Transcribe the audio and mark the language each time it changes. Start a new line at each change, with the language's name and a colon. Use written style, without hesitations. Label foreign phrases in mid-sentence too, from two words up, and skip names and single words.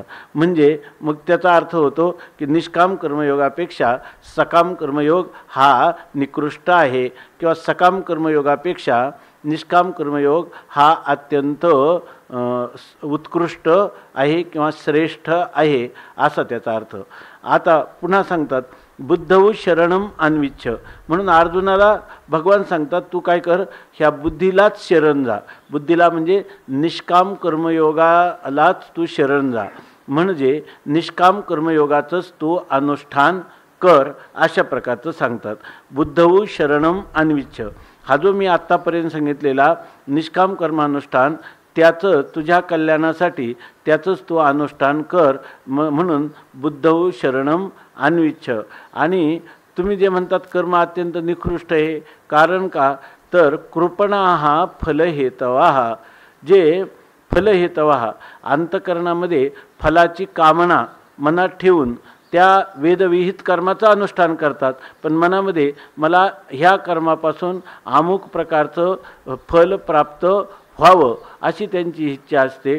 Marathi: म्हणजे मग त्याचा अर्थ होतो की निष्काम कर्मयोगापेक्षा सकाम कर्मयोग हा निकृष्ट आहे, किंवा सकाम कर्मयोगापेक्षा निष्काम कर्मयोग हा अत्यंत उत्कृष्ट आहे किंवा श्रेष्ठ आहे असा त्याचा अर्थ. आता पुन्हा सांगतात
Sanskrit: बुद्धौ शरणम अन्विच्छ,
Marathi: म्हणून अर्जुनाला भगवान सांगतात तू काय कर, ह्या बुद्धीलाच शरण जा. बुद्धीला म्हणजे निष्काम कर्मयोगालाच तू शरण जा, म्हणजे निष्काम कर्मयोगाचंच तू अनुष्ठान कर अशा प्रकारचं सांगतात.
Sanskrit: बुद्धौ शरणम अन्विच्छ
Marathi: हा जो मी आत्तापर्यंत सांगितलेला निष्काम कर्मानुष्ठान त्याचं तुझ्या कल्याणासाठी त्याचंच तू अनुष्ठान कर, म्हणून
Sanskrit: बुद्धौ शरणम अन्विच्छ.
Marathi: आणि तुम्ही जे म्हणतात कर्म अत्यंत निकृष्ट आहे, कारण का तर
Sanskrit: कृपणा हा फलहेतवा,
Marathi: जे फलहेतवा अंतकरणामध्ये फलाची कामना मनात ठेवून त्या वेदविहित कर्माचं अनुष्ठान करतात, पण मनामध्ये मला ह्या कर्मापासून अमुक प्रकारचं फल प्राप्त व्हावं अशी त्यांची इच्छा असते.